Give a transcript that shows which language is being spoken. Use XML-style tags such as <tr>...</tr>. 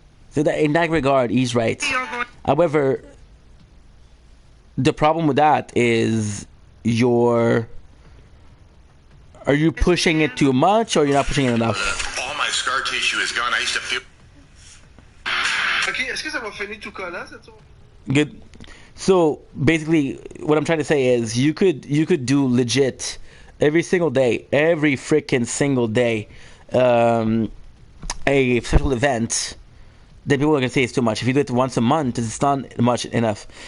<en>So that, in that regard, he's right. However, the problem with that is are you pushing it too much or you're not pushing it enough? All my scar tissue is gone. I used to feel.</en> <fr>Ok, est-ce que ça va finir tout collant cette tour?</fr> <en>Good. So basically, what I'm trying to say is you could do legit every single day, every freaking single day, a special event. Then people are gonna say it's too much. If you do it once a month, it's not much enough.</en>